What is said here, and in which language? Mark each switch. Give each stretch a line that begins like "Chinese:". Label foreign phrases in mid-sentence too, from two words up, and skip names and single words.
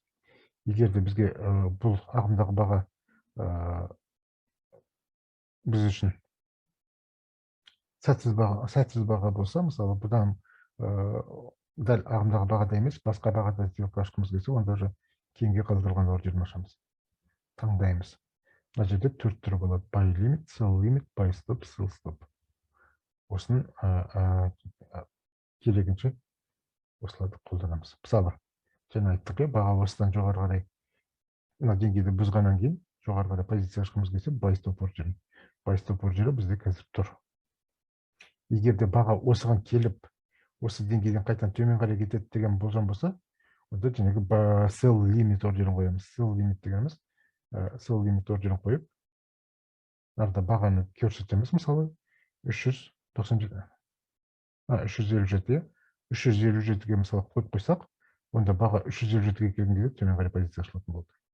Kazakh: Егер де бізге бұл ағымдағы баға біз үшін сәтсіз баға болса, мысалы, бұдан дәл ағымдағы бағада емес, басқа бағада сделка ашқымыз келсе, онда уже кейінге қалдырылған ордерін ашамыз. Таңдаймыз. Мына жерде төрт түрі болады:
English: buy limit, sell limit, buy stop, sell stop.
Kazakh: Осыны керегінше осыларды қолданамыз. Мысалы, жаңа айттық, баға осыдан жоғары қарай мына деңгейді бұзғаннан кейін жоғары қарай позиция ашқымыз келсе,
English: buy stop ордері. Buy stop
Kazakh: ордері бізде қазір тұр. Егер де баға осыған келіп, осы деңгейден қайтадан төмен қарай кетеді деген болжам болса, онда жаңағы
English: sell limit
Kazakh: ордерін қоямыз.
English: Sell limit
Kazakh: дегеніміз,
English: sell limit
Kazakh: ордерін қойып, нарда бағаны көрсетеміз, мысалы 357, 357-ге мысалы қойып қойсақ, онда баға 357-ге келген кезде төмен қарай позиция ашылатын болды.